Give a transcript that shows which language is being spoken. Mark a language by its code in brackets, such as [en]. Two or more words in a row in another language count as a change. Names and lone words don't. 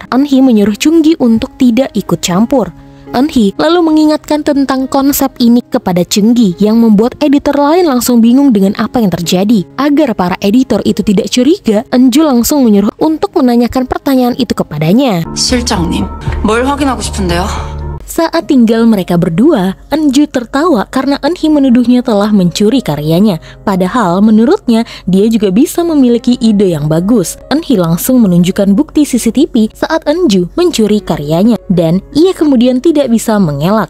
[id] Eunhee menyuruh Chunggi untuk tidak ikut campur. Eunhee lalu mengingatkan tentang konsep ini kepada Chunggi yang membuat editor lain langsung bingung dengan apa yang terjadi. Agar para editor itu tidak curiga, Enju langsung menyuruh untuk menanyakan pertanyaan itu kepadanya. [ko] 실장님, 뭘 확인하고 싶은데요? [id] Saat tinggal mereka berdua, Enju tertawa karena Eunhee menuduhnya telah mencuri karyanya. Padahal menurutnya dia juga bisa memiliki ide yang bagus. Eunhee langsung menunjukkan bukti CCTV saat Enju mencuri karyanya, dan ia kemudian tidak bisa mengelak.